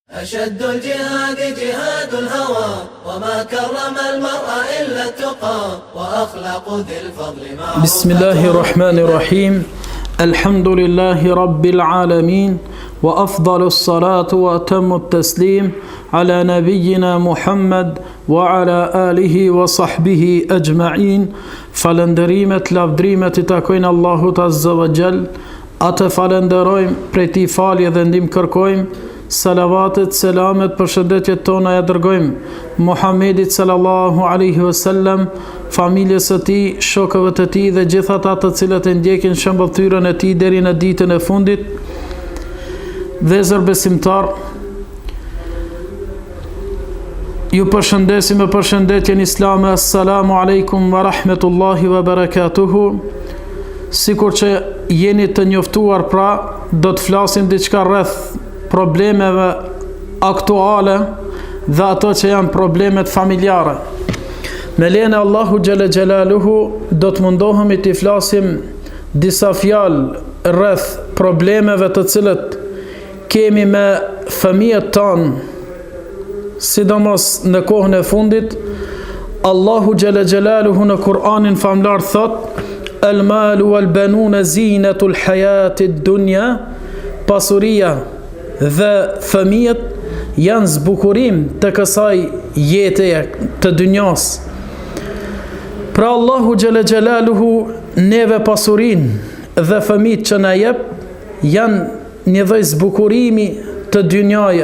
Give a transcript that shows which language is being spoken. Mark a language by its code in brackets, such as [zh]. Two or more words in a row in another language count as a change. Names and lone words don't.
[ar] أشد الجهاد جهاد الهوى وما كرم المرء إلا التقى وأخلاق ذي الفضل معروفة. بسم الله الرحمن الرحيم. الحمد لله رب العالمين وأفضل الصلاة وأتم التسليم على نبينا محمد وعلى آله وصحبه أجمعين. [sq] Falënderimet, lavdrimet I takojnë Allahut [ar] عز وجل. [sq] Atë falenderojmë, prej Tij falje dhe ndihmë kërkojmë. Salavatet, selamet, përshëndetjet tona ja dërgojmë Muhammedit [ar] صلى الله عليه وسلم, [sq] familjes së tij, shokëve të tij dhe gjithë ata të cilët e ndjekin shembulltyrën e tij deri në ditën e fundit. Vëllezër besimtar, ju përshëndesim me përshëndetjen islame. [ar] السلام عليكم ورحمة الله وبركاته. [sq] Sikur që jeni të njoftuar, pra do të flasim diçka rreth problemeve aktuale dhe ato që janë problemet familjare. Me lejen e Allahu [ar] جل جلاله [sq] do të mundohemi të flasim disa fjalë rreth problemeve të cilët kemi me fëmijët tanë, sidomos në kohën e fundit. Allahu [ar] جل جلاله [sq] në Kur'anin famlar thot: [ar] "المال والبنون زينة الحياة الدنيا", [sq] pasuria dhe fëmijët janë zbukurim të kësaj jete të dynjas. Pra Allahu [ar] جل جلاله [sq] neve pasurin dhe fëmijët që na jep janë një lloj zbukurimi të dynjaje.